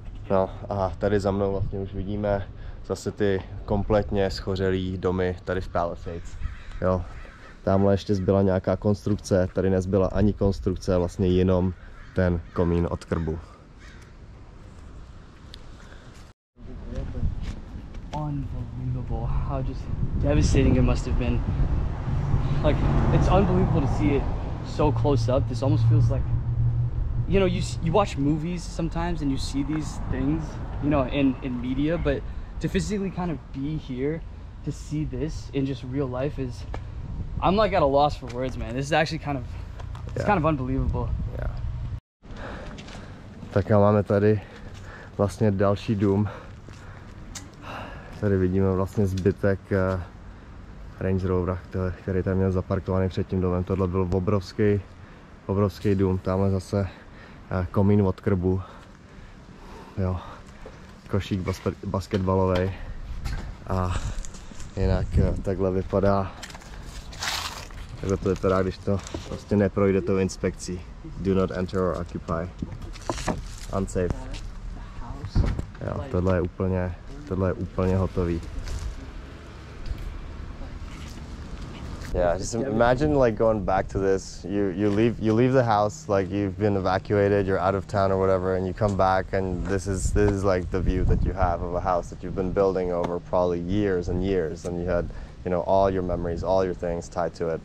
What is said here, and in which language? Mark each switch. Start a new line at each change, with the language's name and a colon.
Czech: No a tady za mnou vlastně už vidíme zase ty kompletně schořelý domy tady v Palisades. Jo, tamhle ještě zbyla nějaká konstrukce, tady nezbyla ani konstrukce, vlastně jenom ten komín od krbu.
English: Unbelievable how just devastating it must have been. Like, it's unbelievable to see it so close up. This almost feels like, you know, you watch movies sometimes and you see these things, you know, in media, but to physically kind of be here to see this in just real life is, I'm like at a loss for words, man. This is actually kind of, it's kind of unbelievable. Yeah.
Czech: Tak a máme tady vlastně další dům. Tady vidíme vlastně zbytek Range Rovera, který tam měl zaparkovaný před tím domem. Tohle byl obrovský dům. Tamhle zase komín od krbu. Jo. Košík basketbalový. A jinak takhle vypadá. Takhle to vypadá, když to prostě neprojde tou inspekcí.
English: Do not enter or occupy. Unsafe.
Czech: Jo, tohle je úplně hotový.
English: Yeah, just imagine like going back to this. You leave the house, like you've been evacuated, you're out of town or whatever, and you come back and this is like the view that you have of a house that you've been building over probably years and years, and you had, you know, all your memories, all your things tied to it.